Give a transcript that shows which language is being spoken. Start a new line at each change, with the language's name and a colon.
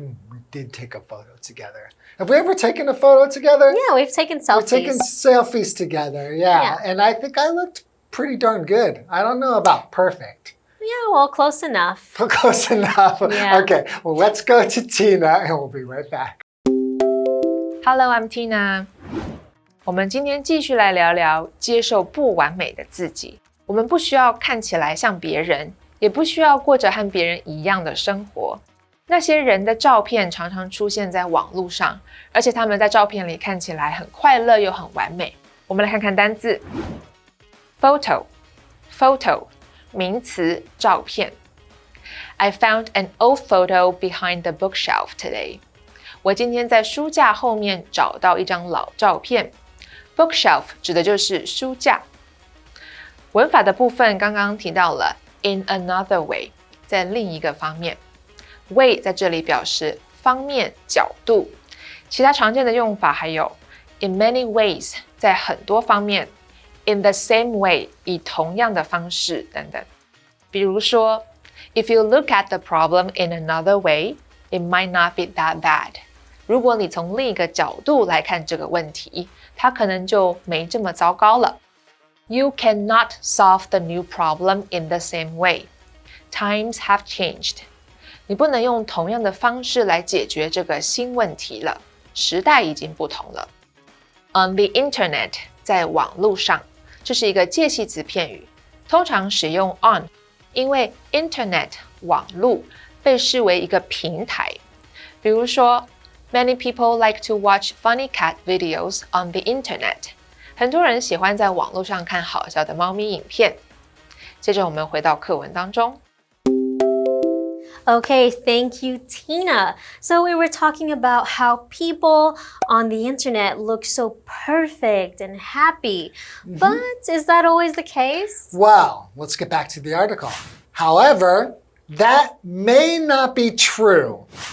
English: We did take a photo together. Have we ever taken a photo together? Yeah, we've taken selfies. We've taken selfies together, yeah. And I think I looked pretty darn good. I don't know about perfect. Yeah, well, close enough. Close enough. Yeah. Okay, well, let's go to Tina and we'll be right back. Hello, I'm Tina.
Chinese: 我们今天继续来聊聊接受不完美的自己。我们不需要看起来像别人，也不需要过着和别人一样的生活。那些人的照片常常出现在网络上，而且他们在照片里看起来很快乐又很完美。我们来看看单字 photo 名词照片。
English: I found an old photo behind the bookshelf today.
Chinese: 我今天在书架后面找到一张老照片。 Bookshelf 指的就是书架。文法的部分刚刚提到了
English: in another way，
Chinese: 在另一个方面。 way 在这里表示方面、角度。其他常见的用法还有
English: in many ways，
Chinese: 在很多方面。
English: in the same way，
Chinese: 以同样的方式等等。 比如说
English: if you look at the problem in another way, it might not be that bad。
Chinese: 如果你从另一个角度来看这个问题，它可能就没这么糟糕了。
English: You cannot solve the new problem in the same way. Times have changed.
Chinese: 你不能用同样的方式来解决这个新问题了，时代已经不同了。
English: On the internet，
Chinese: 在网络上，这是一个介系词片语，通常使用 on， 因为 internet 网络被视为一个平台。比如说
English: Many people like to watch funny cat videos on the internet.
Chinese: 很多人喜欢在网络上看好笑的猫咪影片。接着我们回到课文当中。
English: Okay, thank you, Tina. So we were talking about how people on the internet look so perfect and happy. But is that always the case? Well, let's get back to the article. However, that may not be true.